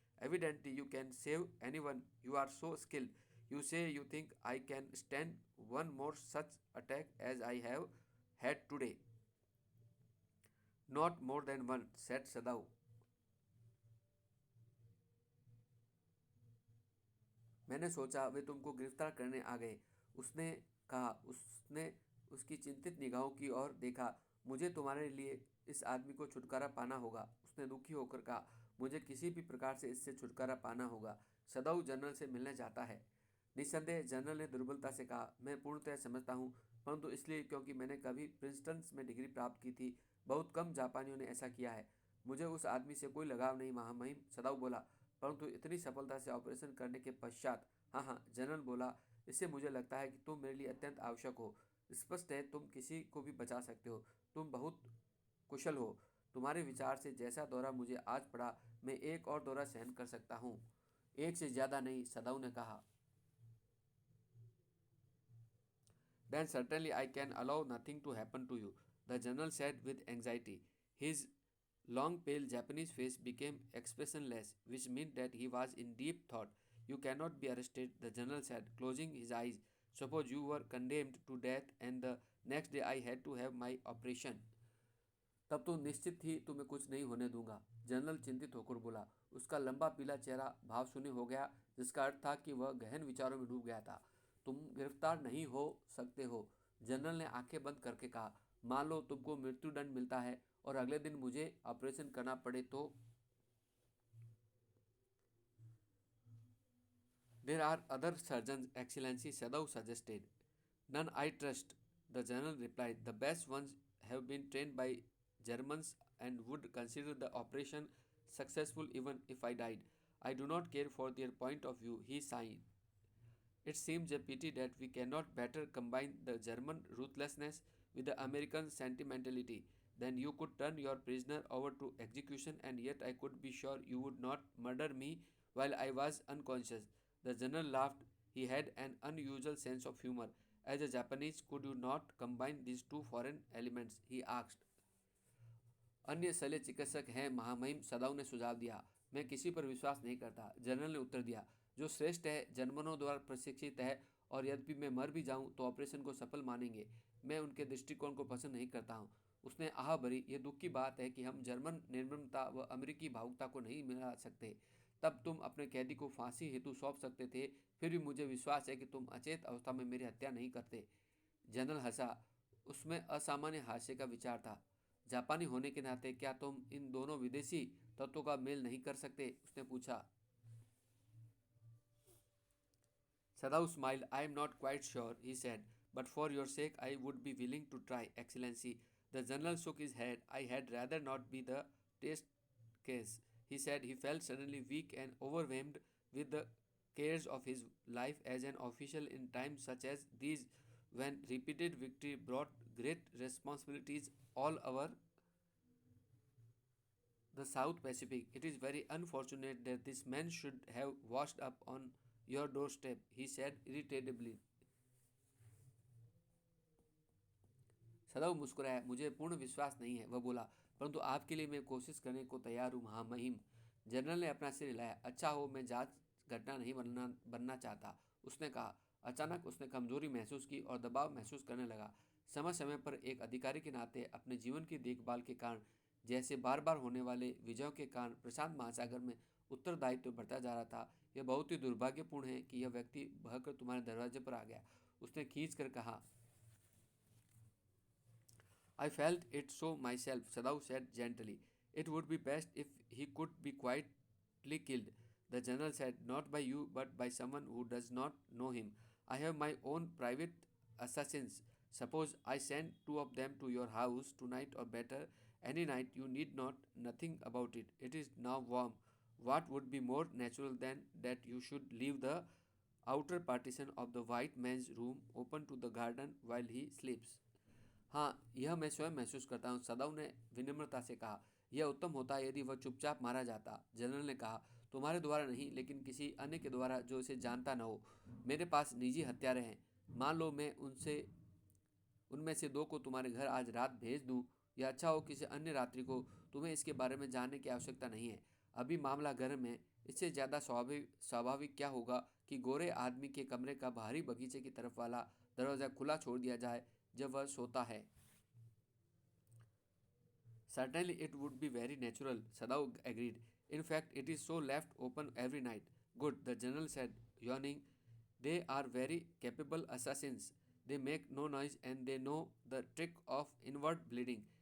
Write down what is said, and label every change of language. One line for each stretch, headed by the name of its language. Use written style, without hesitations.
English: Evidently, you can save anyone. You are so skilled. You say you think I can stand one more such attack as I have had today. Not more than one, said Sadao.
Hindi: मैंने सोचा वे तुमको गिरफ्तार करने आ गए, उसने कहा। उसने उसकी चिंतित निगाहों की ओर देखा। मुझे तुम्हारे लिए इस आदमी को छुटकारा पाना होगा, उसने दुखी होकर कहा। मुझे किसी भी प्रकार से इससे छुटकारा पाना होगा। सदाऊ जनरल से मिलने जाता है। निस्संदेह, जनरल ने दुर्बलता से कहा। मैं पूर्णतः समझता हूँ, परंतु इसलिए क्योंकि मैंने कभी प्रिंसटन में डिग्री प्राप्त की थी। बहुत कम जापानियों ने ऐसा किया है। मुझे उस आदमी से कोई लगाव नहीं महामहिम, सदाऊ बोला। परंतु इतनी सफलता से ऑपरेशन करने के पश्चात, हाँ हाँ, जनरल बोला, इससे मुझे लगता है कि तुम मेरे लिए अत्यंत आवश्यक हो। स्पष्ट है, तुम किसी को भी बचा सकते हो। तुम बहुत कुशल हो। तुम्हारे विचार से जैसा दौरा मुझे आज पड़ा, मैं एक और दौरा सहन कर सकता हूँ। एक से ज्यादा नहीं, सदाऊ ने कहा।
English: Then certainly I can allow nothing to happen to you, the general said with anxiety. His long pale Japanese face became expressionless, which meant that he was in deep thought. You cannot be arrested, the general said, closing his eyes. Suppose you were condemned to death and the next day I had to have my operation.
Hindi: तब तो निश्चित ही तुम्हें कुछ नहीं होने दूंगा, general चिंतित होकर बोला। उसका लंबा पीला चेहरा भाव शून्य हो गया, जिसका अर्थ था कि वह गहन विचारों में डूब गया था। तुम गिरफ्तार नहीं हो सकते हो, जनरल ने आंखें बंद करके कहा। मान लो तुमको मृत्युदंड मिलता है और अगले दिन मुझे ऑपरेशन करना पड़े तो?
English: There are other surgeon, excellency, सदाउ suggested. None I trust, the general replied. The best ones have been trained by Germans and would consider the operation successful even if I died. I do not care for their point of view, he sighed. It seems a pity that we cannot better combine the German ruthlessness with the American sentimentality. Then you could turn your prisoner over to execution, and yet I could be sure you would not murder me while I was unconscious. The general laughed. He had an unusual sense of humor. As a Japanese, could you not combine these two foreign elements? He asked.
Hindi: अन्य शल्य चिकित्सक हैं महामहिम, सदाऊ ने सुझाव दिया। मैं किसी पर विश्वास नहीं करता, जनरल ने उत्तर दिया। जो श्रेष्ठ है, जर्मनों द्वारा प्रशिक्षित है, और यद्यपि मैं मर भी जाऊं तो ऑपरेशन को सफल मानेंगे। मैं उनके दृष्टिकोण को पसंद नहीं करता हूं। उसने आह भरी। यह दुख की बात है कि हम जर्मन निर्ममता व अमेरिकी भावुकता को नहीं मिला सकते। तब तुम अपने कैदी को फांसी हेतु सौंप सकते थे, फिर भी मुझे विश्वास है कि तुम अचेत अवस्था में मेरी हत्या नहीं करते। जनरल हंसा। उसमें असामान्य हास्य का विचार था। जापानी होने के नाते क्या तुम इन दोनों विदेशी तत्वों का मेल नहीं कर सकते, उसने पूछा।
English: Sadao smiled. I am not quite sure, he said, but for your sake I would be willing to try, Excellency. The general shook his head. I had rather not be the test case, he said. He felt suddenly weak and overwhelmed with the cares of his life as an official in times such as these, when repeated victory brought great responsibilities all over the South Pacific. It is very unfortunate that this man should have washed up on your doorstep, he said irritably.
Hindi: सदैव मुस्कुराया। मुझे पूर्ण विश्वास नहीं है, वह बोला, परंतु आपके लिए मैं कोशिश करने को तैयार हूँ महामहिम। जनरल ने अपना सिर हिलाया। अच्छा हो, मैं जांच घटना नहीं बनना चाहता, उसने कहा। अचानक उसने कमजोरी महसूस की और दबाव महसूस करने लगा। समय समय पर एक अधिकारी के नाते अपने जीवन की देखभाल के कारण, जैसे बार बार होने वाले विजयों के कारण प्रशांत महासागर में उत्तरदायित्व बढ़ता जा रहा था। यह बहुत ही दुर्भाग्यपूर्ण है कि यह व्यक्ति बहकर तुम्हारे दरवाजे पर आ गया, उसने खींच कर कहा।
English: I felt it so myself, Sadao said gently. It would be best if he could be quietly killed. The general said, not by you, but by someone who does not know him. I have my own private assassins. Suppose I send two of them to your house tonight, or better, any night. You need not nothing about it. It is now warm. What would be more natural than that you should leave the outer partition of the white man's room open to the garden while he sleeps?
Hindi: हाँ, यह मैं स्वयं महसूस करता हूँ, सदैव ने विनम्रता से कहा। यह उत्तम होता यदि वह चुपचाप मारा जाता। जनरल ने कहा, तुम्हारे द्वारा नहीं, लेकिन किसी अन्य के द्वारा जो इसे जानता न हो। मेरे पास निजी हत्यारे हैं। मान लो मैं उनमें से दो को तुम्हारे घर आज रात भेज दूँ, या अच्छा हो किसी अन्य रात्रि को। तुम्हें इसके बारे में जानने की आवश्यकता नहीं है। अभी मामला गर्म है। इससे ज़्यादा स्वाभाविक क्या होगा कि गोरे आदमी के कमरे का बाहरी बगीचे की तरफ वाला दरवाज़ा खुला छोड़ दिया जाए जब वह सोता है।
English: Certainly it would be very natural, Sadao agreed. In fact, it is so left open every night. Good, the general said, yawning. They are very capable assassins. They make no noise and they know the trick of inward bleeding.